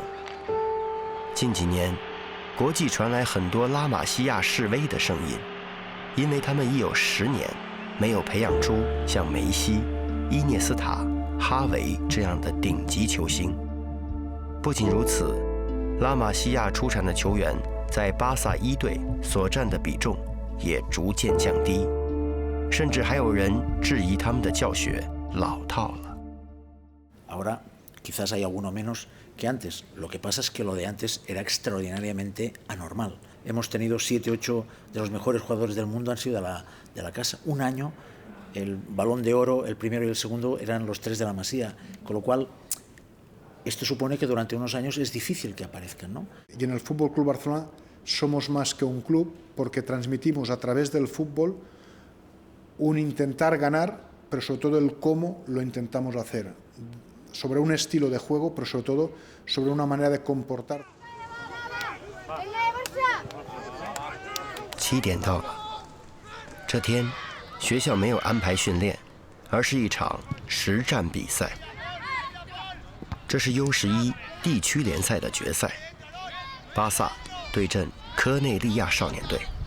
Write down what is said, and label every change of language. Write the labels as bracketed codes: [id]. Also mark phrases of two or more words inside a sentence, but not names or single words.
[zh] 近几年，国际传来很多拉玛西亚示威的声音，因为他们已有10年没有培养出像梅西、伊涅斯塔、哈维这样的顶级球星。不仅如此，拉玛西亚出产的球员在巴萨1队所占的比重也逐渐降低，甚至还有人质疑他们的教学老套了。 [es] Ahora quizás hay alguno menos que antes. Lo que pasa es que lo de antes era extraordinariamente anormal. Hemos tenido 7, 8 de los mejores jugadores del mundo han sido de la casa. Un año el Balón de Oro, el primero y el segundo, eran los 3 de la Masía, con lo cual esto supone que durante unos años es difícil que aparezcan, ¿no? Y en el Fútbol Club Barcelona somos más que un club porque transmitimos a través del fútbol un intentar ganar, pero sobre todo el cómo lo intentamos hacer, sobre un estilo de juego, pero sobre todo sobre una manera de comportar. [zh] 7 点到了，这天学校没有安排训练，而是一场实战比赛。这是 U11 地区联赛的决赛，巴萨对阵科内利亚少年队。